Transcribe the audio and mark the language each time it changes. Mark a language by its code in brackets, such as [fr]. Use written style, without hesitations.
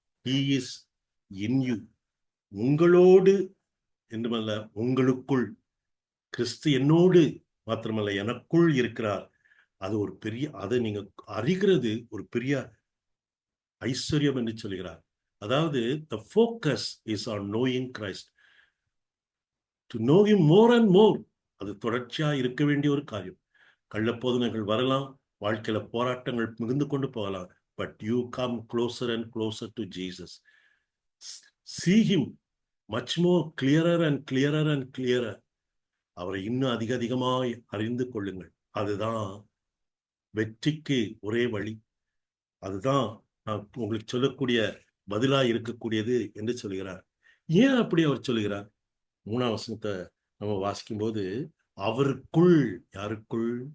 [en] He is in you. [ta] உங்களோடு என்றுமல்ல, உங்களுக்குள். கிறிஸ்து என்னோடு மாத்திரமல்ல, எனக்குள் இருக்கிறார். அது ஒரு பெரிய, அதை நீங்க அறிகிறது ஒரு பெரிய ஐஸ்வர்யம் என்று சொல்கிறார். [en] அதாவது the focus is on knowing Christ. To know him more and more. [ta] அது தொடர்ச்சியா இருக்க வேண்டிய ஒரு காரியம். கள்ளப்போதனைகள் வரலாம், வாழ்க்கையில போராட்டங்கள் மிகுந்து கொண்டு போகலாம். [en] But you come closer and closer to Jesus. See him much more clearer and clearer and clearer. [ta] அவரை இன்னும் அதிகமாய் அறிந்து கொள்ளுங்கள். அதுதான் வெற்றிக்கு ஒரே வழி. அதுதான் நான் உங்களுக்கு சொல்லக்கூடிய பதிலா இருக்கக்கூடியது என்று சொல்கிறார். ஏன் அப்படி அவர் சொல்கிறார்? 3ஆம் வசனத்தை நம்ம வாசிக்கும்போது, அவருக்குள், யாருக்குள்?